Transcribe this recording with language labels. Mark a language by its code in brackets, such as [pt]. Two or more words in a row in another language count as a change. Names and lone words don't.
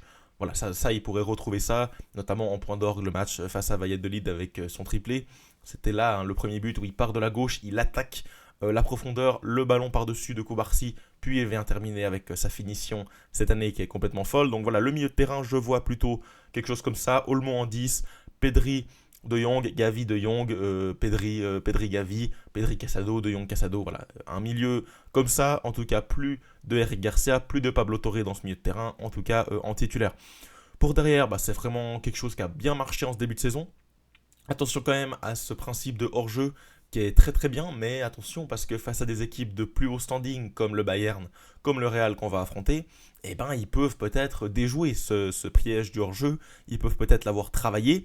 [fr] Voilà, ça, il pourrait retrouver ça, notamment en point d'orgue le match face à Valladolid avec son triplé. C'était là le premier but où il part de la gauche, il attaque la profondeur, le ballon par-dessus de Koubarsi, puis il vient terminer avec sa finition cette année qui est complètement folle. Donc voilà, le milieu de terrain, je vois plutôt quelque chose comme ça. Olmo en 10, Pedri, De Jong, Gavi, De Jong, Pedri, Gavi, Pedri, Casado, De Jong, Casado. Voilà, un milieu comme ça, en tout cas plus de Eric Garcia, plus de Pablo Torre dans ce milieu de terrain, en tout cas en titulaire. Pour derrière, c'est vraiment quelque chose qui a bien marché en ce début de saison. Attention quand même à ce principe de hors-jeu qui est très très bien, mais attention parce que face à des équipes de plus haut standing comme le Bayern, comme le Real qu'on va affronter, eh ben ils peuvent peut-être déjouer ce piège du hors-jeu, ils peuvent peut-être l'avoir travaillé.